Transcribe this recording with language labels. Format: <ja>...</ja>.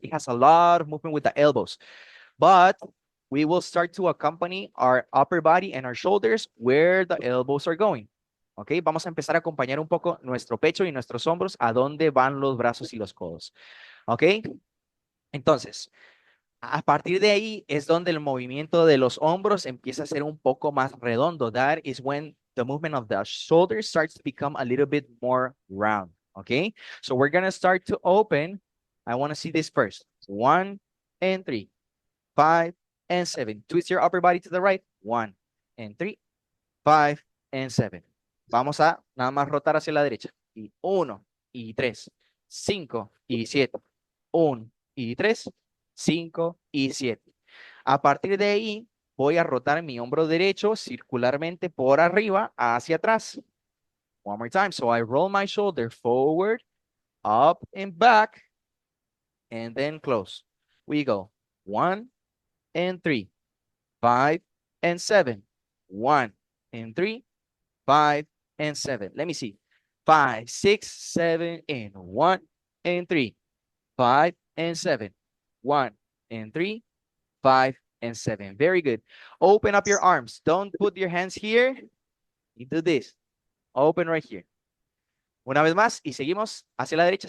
<en>It has a lot of movement with the elbows. But we will start to accompany our upper body and our shoulders where the elbows are going.</en> <es>¿Ok? Vamos a empezar a acompañar un poco nuestro pecho y nuestros hombros a dónde van los brazos y los codos. ¿Ok? Entonces, a partir de ahí es donde el movimiento de los hombros empieza a ser un poco más redondo.</es> <en>That is when the movement of the shoulders starts to become a little bit more round. ¿Ok? So we're going to start to open. I want to see this first. 1 and 3. 5 and 7. Twist your upper body to the right. 1 and 3. 5 and 7.</en> <es>Vamos a nada más rotar hacia la derecha. Y 1 y 3. 5 y 7. 1 y 3. 5 y 7. A partir de ahí voy a rotar mi hombro derecho circularmente por arriba hacia atrás.</es> <en>One more time. So I roll my shoulder forward, up and back, and then close. We go 1 and 3, 5 and 7, 1 and 3, 5 and 7. Let me see. 5, 6, 7, and 1 and 3, 5 and 7, 1 and 3, 5 and 7. Very good. Open up your arms. Don't put your hands here. You do this. Open right here.</en> <es>Una vez más y seguimos hacia la derecha.</es>